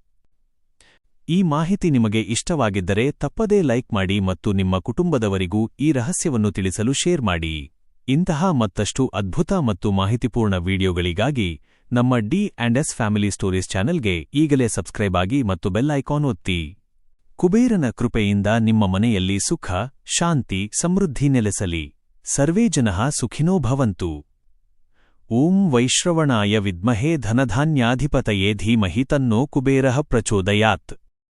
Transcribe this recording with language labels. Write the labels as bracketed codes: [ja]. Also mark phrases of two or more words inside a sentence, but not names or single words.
[kn] ಈ ಮಾಹಿತಿ ನಿಮಗೆ ಇಷ್ಟವಾಗಿದ್ದರೆ ತಪ್ಪದೇ ಲೈಕ್ ಮಾಡಿ ಮತ್ತು ನಿಮ್ಮ ಕುಟುಂಬದವರಿಗೂ ಈ ರಹಸ್ಯವನ್ನು ತಿಳಿಸಲು ಶೇರ್ ಮಾಡಿ. ಇಂತಹ ಮತ್ತಷ್ಟು ಅದ್ಭುತ ಮತ್ತು ಮಾಹಿತಿಪೂರ್ಣ ವಿಡಿಯೋಗಳಿಗಾಗಿ ನಮ್ಮ ಡಿ&ಎಸ್ ಫ್ಯಾಮಿಲಿ ಸ್ಟೋರೀಸ್ ಚಾನೆಲ್ಗೆ ಈಗಲೇ ಸಬ್ಸ್ಕ್ರೈಬ್ ಆಗಿ ಮತ್ತು [en] bell icon [kn] ಒತ್ತಿ. ಕುಬೇರನ ಕೃಪೆಯಿಂದ ನಿಮ್ಮ ಮನೆಯಲ್ಲಿ ಸುಖ, ಶಾಂತಿ, ಸಮೃದ್ಧಿ ನೆಲೆಸಲಿ. [sa] ಸರ್ವೇ ಜನಃ ಸುಖಿನೋ ಭವಂತು. ಓಂ ವೈಶ್ರವಣಾಯ ವಿದ್ಮಹೇ ಧನಧಾನ್ಯಾಧಿಪತಯೇ ಧೀಮಹಿ ತನ್ನೋ ಕುಬೇರಃ ಪ್ರಚೋದಯಾತ್.